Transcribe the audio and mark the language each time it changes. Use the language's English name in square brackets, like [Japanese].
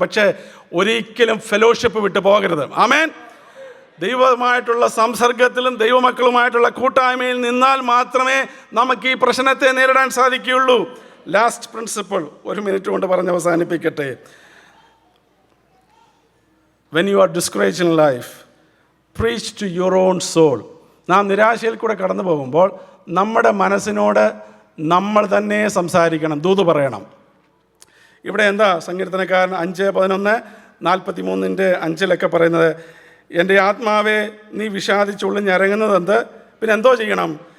[Malayalam] പക്ഷേ ഒരിക്കലും ഫെലോഷിപ്പ് വിട്ടു പോകരുത്. ആമേൻ. ദൈവമായിട്ടുള്ള സംസർഗത്തിലും ദൈവമക്കളുമായിട്ടുള്ള കൂട്ടായ്മയിൽ നിന്നാൽ മാത്രമേ നമുക്ക് ഈ പ്രശ്നത്തെ നേരിടാൻ സാധിക്കുകയുള്ളൂ. ലാസ്റ്റ് പ്രിൻസിപ്പിൾ 1 മിനിറ്റ് കൊണ്ട് പറഞ്ഞ് അവസാനിപ്പിക്കട്ടെ. [English] When you are discouraged in life, preach to your own soul. [Malayalam] നാം നിരാശയിൽ കൂടെ കടന്നു പോകുമ്പോൾ നമ്മുടെ മനസ്സിനോട് നമ്മൾ തന്നെ സംസാരിക്കണം, ദൂത് പറയണം. ഇവിടെ എന്താ സങ്കീർത്തനക്കാരൻ 5:11-43-5 പറയുന്നത്? എൻ്റെ ആത്മാവെ നീ വിഷാദിച്ചുള്ളിഞ്ഞിറങ്ങുന്നത് എന്ത്? പിന്നെ എന്തോ ചെയ്യണം?